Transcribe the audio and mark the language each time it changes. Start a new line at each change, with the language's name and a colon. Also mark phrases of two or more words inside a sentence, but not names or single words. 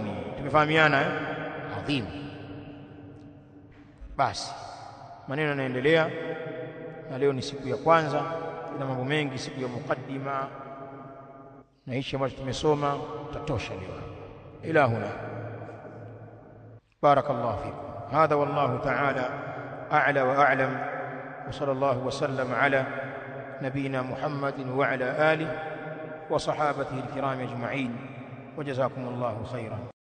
Swahili: Tumefahamiana adhim. Basi maneno yanaendelea, na leo ni siku ya kwanza, ina mambo mengi, siku ya mukaddima, na hichi ambacho tumesoma tutatosha leo.
Arabic: إلى هنا, بارك الله فيكم. هذا والله تعالى أعلى وأعلم، وصلى الله وسلم على نبينا محمد وعلى آله وصحابته الكرام أجمعين، وجزاكم الله خيرا.